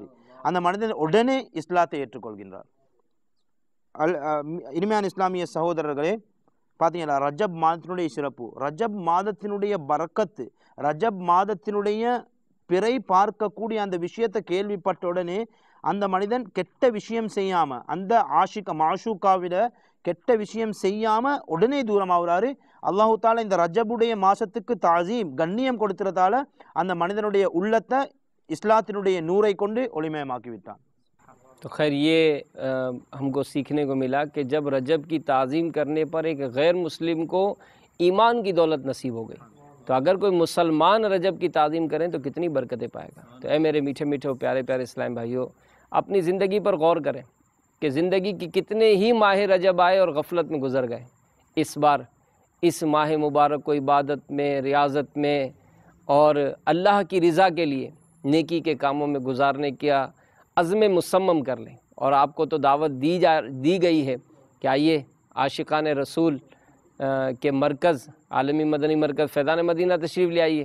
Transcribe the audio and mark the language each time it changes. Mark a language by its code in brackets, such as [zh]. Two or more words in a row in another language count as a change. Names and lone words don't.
[ta] அந்த மனிதன் உடனே இஸ்லாத்தை ஏற்றுக்கொள்கின்றார். இனிமையான இஸ்லாமிய சகோதரர்களே, பார்த்தீங்களா ரஜப் மாதத்தினுடைய சிறப்பு, ரஜப் மாதத்தினுடைய பரக்கத்து, ரஜப் மாதத்தினுடைய பிறை பார்க்கக்கூடிய அந்த விஷயத்தை கேள்விப்பட்ட உடனே அந்த மனிதன் கெட்ட விஷயம் செய்யாமல், அந்த மாஷூக்காவிட கெட்ட விஷயம் செய்யாமல் உடனே தூரமாகிறாரு. அல்லாஹு தாலா இந்த ரஜபுடைய மாதத்துக்கு தாசீம் கண்ணியம் கொடுத்துறதால அந்த மனிதனுடைய உள்ளத்தை இஸ்லாத்தினுடைய நூரை கொண்டு ஒளிமயமாக்கி விட்டான். [ur] تو خیر یہ ہم کو سیکھنے کو ملا کہ جب رجب کی تعظیم کرنے پر ایک غیر مسلم کو ایمان کی دولت نصیب ہو گئی، تو اگر کوئی مسلمان رجب کی تعظیم کریں تو کتنی برکتیں پائے گا. تو اے میرے میٹھے میٹھے پیارے پیارے اسلام بھائیوں، اپنی زندگی پر غور کریں کہ زندگی کی کتنے ہی ماہ رجب آئے اور غفلت میں گزر گئے. اس بار اس ماہ مبارک کو عبادت میں، ریاضت میں اور اللہ کی رضا کے لیے نیکی کے کاموں میں گزارنے کا عزم مصمم کر لیں. اور آپ کو تو دعوت دی گئی ہے کہ آئیے عاشقان رسول کے مرکز عالمی مدنی مرکز فیضان مدینہ تشریف لے آئیے.